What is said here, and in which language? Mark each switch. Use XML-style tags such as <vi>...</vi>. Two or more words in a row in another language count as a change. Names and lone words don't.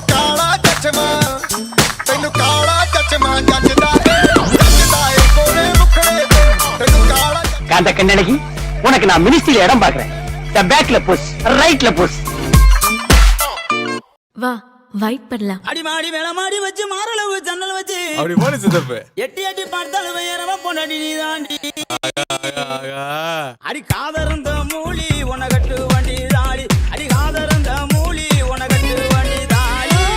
<pa>ਕਾਲਾ ਚਸ਼ਮਾ ਤੈਨੂੰ ਕਾਲਾ ਚਸ਼ਮਾ ਜੱਜਦਾ ਏ ਕੋਲੇ ਮੁਖੜੇ ਤੈਨੂੰ ਕਾਲਾ</pa> <ta>காந்த கண்ணழகி உனக்கு நான் மினிஸ்ட்ரியில இடம் பாக்குறேன்.</ta> <en>backla push, rightla push.</en> <ta>வா வைப் பண்ணலாம். அடி மாடி மேல மாடி வச்சு மாரளவு ஜன்னல் வச்சு அப்படி போன சித்தப்பு எட்டி எட்டி பார்த்தாலும் வேறவ பொண்டாடி நீ தாண்டி அடி காதறந்த மூலி உனகட்டு வண்டி தாடி அடி காதறந்த மூலி உனகட்டு வண்டி தாடி</ta>